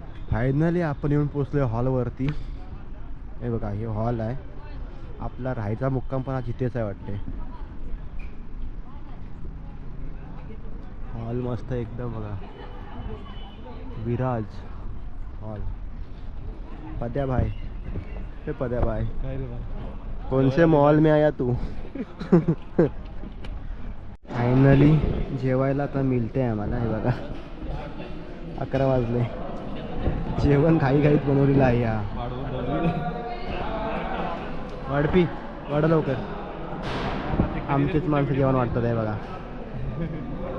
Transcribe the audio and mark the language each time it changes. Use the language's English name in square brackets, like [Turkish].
[Marathi] Finally आपण येऊन पोचलो हॉलवरती. हे बघा, हे हॉल आहे आपला. राहायचा मुक्काम पण हा जिथेच आहे वाटते. हॉल मस्त एकदम बघा, विराज हॉल. [Hindi] पद्या भाई, हे पद्या भाई, कौन से मॉल में आया तू? [Marathi] फायनली जेवायला आता मिळते आम्हाला. हे बघा 11 वाजले, जेवण घाईत बनवलेलं आहे. या वाढपी वाढ लवकर, आमचेच माणसं जेवण वाटतात आहे बघा.